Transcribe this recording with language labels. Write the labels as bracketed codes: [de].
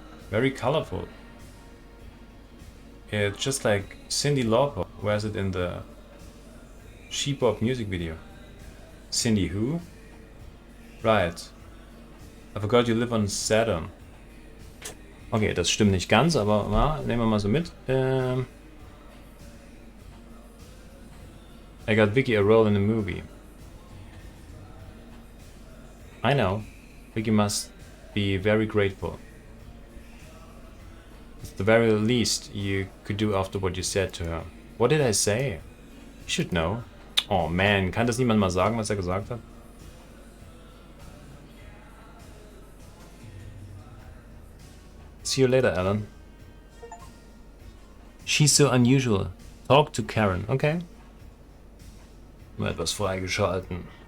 [en] Very colorful. It's just like Cyndi Lauper wears it in the She-Pop music video. Cindy who? Right. I forgot you live on Saturn. [de] Okay, das stimmt nicht ganz, aber na, nehmen wir mal so mit. [en] I got Vicky a role in the movie. I know. Vicky must be very grateful. It's the very least you could do after what you said to her. What did I say? You should know. [de] Oh man, kann das niemand mal sagen, was er gesagt hat? [en] See you later, Alan. She's so unusual. Talk to Karen, okay? [de] Mal etwas freigeschalten.